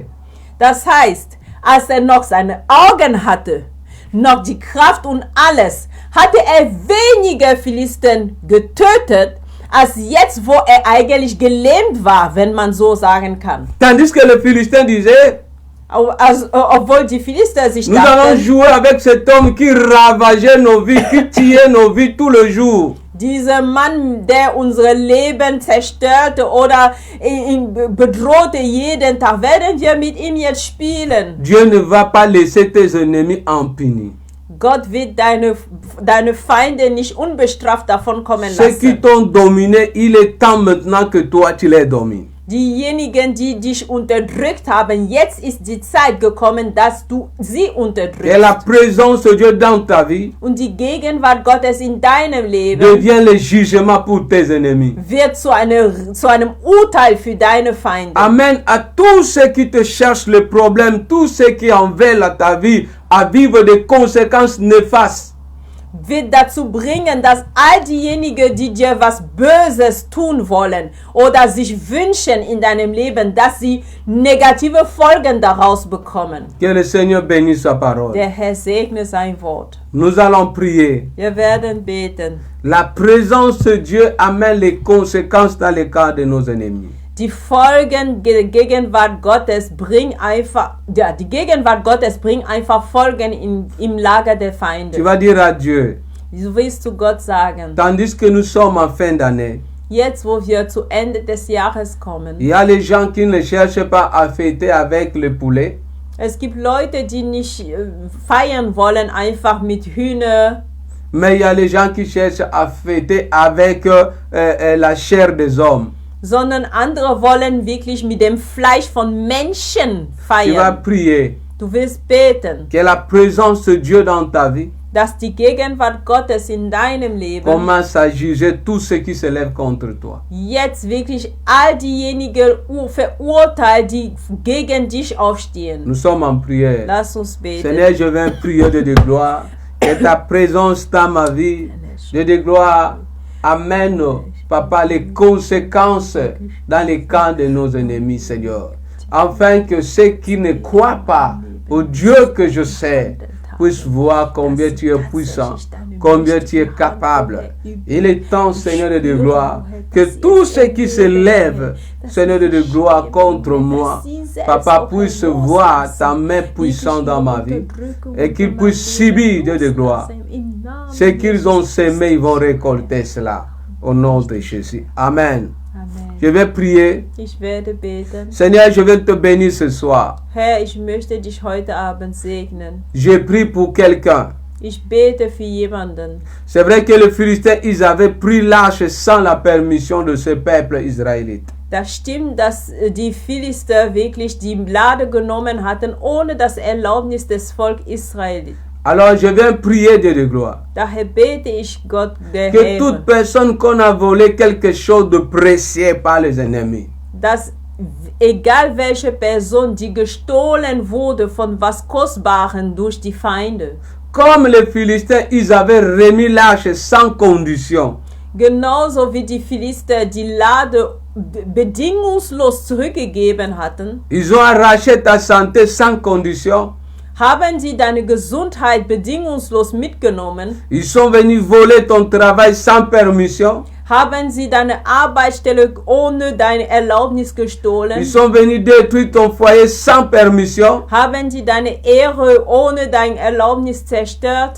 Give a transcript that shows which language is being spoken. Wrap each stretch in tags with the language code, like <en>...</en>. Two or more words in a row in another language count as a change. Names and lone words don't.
<de>Das heißt, als er noch seine Augen hatte, noch die Kraft und alles, hatte er weniger Philisten getötet, als jetzt, wo er eigentlich gelähmt war, wenn man so sagen kann.</de> <fr>Tandis que le Philistin disait,</fr> <de>Obwohl die Philister sich</de> <fr>nous allons</fr> <de>dachten,</de> <fr>jouer avec cet homme qui ravageait nos vies, qui tuait nos vies tous les jours.</fr> <de>dieser Mann, der unsere Leben zerstörte oder ihn bedrohte jeden Tag, werden wir mit ihm jetzt spielen.</de> <fr>Dieu ne va pas laisser tes ennemis impunis.</fr> <de>Gott wird deine Feinde nicht unbestraft davon kommen</de> <fr>Ceux qui</fr> <de>lassen.</de> <fr>t'ont dominé, il est temps maintenant que toi tu les domines.</fr> <de>Diejenigen, die dich unterdrückt haben, jetzt ist die Zeit gekommen, dass du sie</de> <fr>Et</fr> <de>unterdrückst.</de> <fr>la présence de Dieu dans ta vie</fr> <de>Und die Gegenwart Gottes in deinem Leben</de> <fr>devient le jugement pour tes ennemis.</fr> <de>wird zu einem Urteil für deine Feinde.</de> <fr>Amen à tous ceux qui te cherchent le problème, tous ceux qui en veulent à ta vie, à vivre des conséquences néfastes.</fr> <de>Wird dazu bringen, dass all diejenigen, die dir was Böses tun wollen oder sich wünschen in deinem Leben, dass sie negative Folgen daraus bekommen.</de> <fr>Que le Seigneur bénisse sa parole.</fr> <de>Der Herr segne sein Wort.</de> <fr>Nous allons prier.</fr> <de>Wir werden beten.</de> <fr>La présence de Dieu amène les conséquences dans le cas de nos ennemis.</fr> <de>Die Folgen der Gegenwart Gottes bringt einfach Folgen im Lager der</de> <fr>Tu</fr> <de>Feinde.</de> <fr>vas dire à Dieu,</fr> <de>Du willst zu Gott sagen,</de> <fr>tandis que nous sommes en fin d'année,</fr> <de>jetzt wo wir zu Ende des Jahres kommen,</de> <fr>il y a les gens qui ne cherchent pas à fêter avec le poulet,</fr> <de>es gibt Leute, die nicht feiern wollen, einfach mit Hühner,</de> <fr>mais il y a les gens qui cherchent à fêter avec la chair des hommes.</fr> <de>sondern andere wollen wirklich mit dem Fleisch von Menschen</de> <fr>Tu vas</fr> <de>feiern.</de> <fr>prier</fr> <de>Du willst beten,</de> <fr>que la présence de Dieu dans ta vie</fr> <de>dass die Gegenwart Gottes in deinem Leben</de> <fr>commence à juger tout ce qui se lève contre toi.</fr> <de>jetzt wirklich all diejenigen verurteilt, die gegen dich aufstehen.</de> <fr>Nous sommes en prière.</fr> <de>Lass uns beten.</de> <fr>Seigneur, je viens prier de gloire. Que ta présence dans ma vie, de gloire, amène, Papa, les conséquences dans les camps de nos ennemis, Seigneur. Afin que ceux qui ne croient pas au Dieu que je sais puissent voir combien tu es puissant, combien tu es capable. Il est temps, Seigneur de gloire, que tous ceux qui se lèvent, Seigneur de gloire, contre moi, Papa, puisse voir ta main puissante dans ma vie et qu'ils puissent subir de gloire. Ce qu'ils ont semé, ils vont récolter cela. Au nom de Jésus. Amen. Amen. Je vais prier.</fr> <de>Ich werde beten.</de> <fr>Seigneur, je vais te bénir ce soir.</fr> <de>Herr, ich möchte dich heute Abend segnen.</de> <fr>Je prie pour quelqu'un.</fr> <de>Ich bete für jemanden.</de> <fr>C'est vrai que les Philistins, ils avaient pris l'arche sans la permission de ce peuple israélite.</fr> <de>Das stimmt, dass die Philister wirklich die Lade genommen hatten, ohne das Erlaubnis des Volk Israel.</de> <fr>Alors je viens prier de gloire.</fr> <de>Daher bete ich Gott, der</de> <fr>Que</fr> <de>Herr,</de> <fr>toute personne qu'on a volé quelque chose de précieux par les ennemis,</fr> <de>dass egal welche Person, die gestohlen wurde von was Kostbaren durch die Feinde,</de> <fr>comme les Philistins, ils avaient remis l'arche sans condition.</fr> <de>genauso wie die Philister die Lade bedingungslos zurückgegeben hatten,</de> <fr>Ils ont arraché ta santé sans condition.</fr> <de>haben sie deine Gesundheit bedingungslos mitgenommen,</de> <fr>Ils sont venus voler ton travail sans permission.</fr> <de>haben sie deine Arbeitsstelle ohne deine Erlaubnis gestohlen,</de> <fr>Ils sont venus détruire ton foyer sans permission.</fr> <de>haben sie deine Ehre ohne deine Erlaubnis zerstört.</de>